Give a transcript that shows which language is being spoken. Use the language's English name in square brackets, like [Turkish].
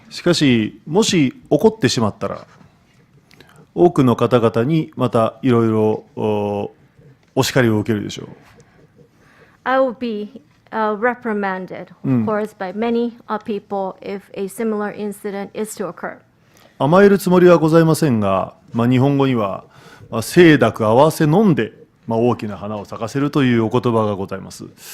[Japanese] しかしもし起こってしまったら多くの方々にまたいろいろお叱りを受けるでしょう。 [English] I will be reprimanded, of course, by many people if a similar incident is to occur. [Japanese] 甘えるつもりはございませんが、日本語には清濁合わせ飲んで、大きな花を咲かせるというお言葉がございます。